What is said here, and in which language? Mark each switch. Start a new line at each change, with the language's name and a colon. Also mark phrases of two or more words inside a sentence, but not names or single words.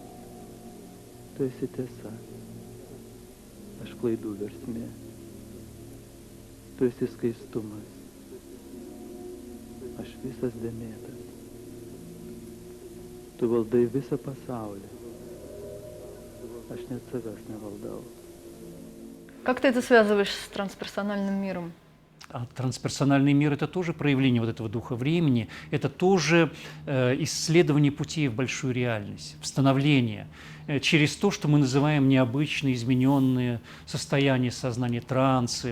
Lithuanian: Tu esi tiesa, aš klaidų versmė. tu esi skaistumas. Aš visas dėmėtas. Tu valdai visą pasaulį. Aš net savęs nevaldau.
Russian: Как ты это связываешь с трансперсональным миром? А трансперсональный мир – это тоже проявление вот этого духа времени, это тоже исследование путей в большую реальность, в становление, через то, что мы называем необычные, измененные состояния сознания, трансы.